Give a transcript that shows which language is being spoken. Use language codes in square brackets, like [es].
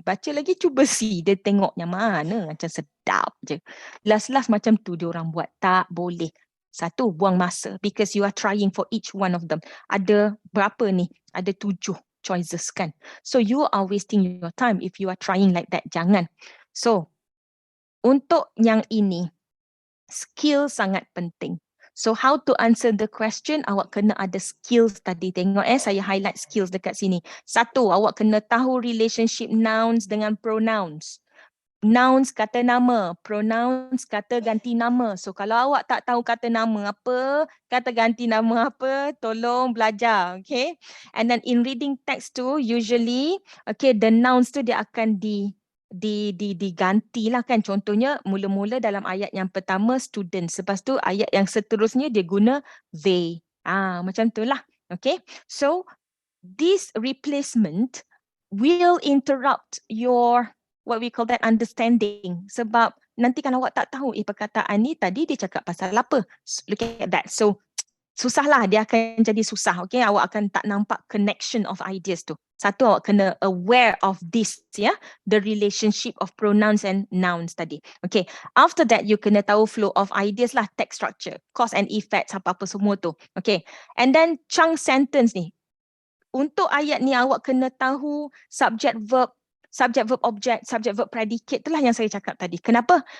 [ms] Baca lagi, cuba C. Dia tengok yang mana. Macam sedap je. Last-last macam tu dia orang buat. Tak boleh. Satu, buang masa. [en] Because you are trying for each one of them. [ms] Ada berapa ni? Ada 7 choices kan. [en] So you are wasting your time if you are trying like that. [ms] Jangan. So, untuk yang ini, skill sangat penting. [en] So how to answer the question, [ms] awak kena ada skills tadi. Tengok saya highlight skills dekat sini. Satu, awak kena tahu relationship nouns dengan pronouns. Nouns kata nama, pronouns kata ganti nama. So kalau awak tak tahu kata nama apa, kata ganti nama apa, tolong belajar, okay? [en] And then in reading text tu, usually, okay, the nouns tu [ms] dia akan digantilah kan. Contohnya mula-mula dalam ayat yang pertama students, lepas tu ayat yang seterusnya dia guna they. Macam itulah. [en] Okay, so this replacement will interrupt your what we call that understanding, [ms] sebab nanti kan awak tak tahu perkataan ni tadi dia cakap pasal apa. [en] Look at that. [ms] So susahlah, dia akan jadi susah. Okay, awak akan tak nampak connection of ideas tu. Satu, awak kena [en] aware of this, ya, the relationship of pronouns and nouns tadi. Okay, after that you [ms] kena tahu [en] flow of ideas lah, text structure, cause and effects, [ms] apa-apa semua tu. Okay, and then chunk sentence ni. Untuk ayat ni awak kena tahu [en] subject verb object, subject verb predicate, [ms] itulah yang saya cakap tadi. Kenapa?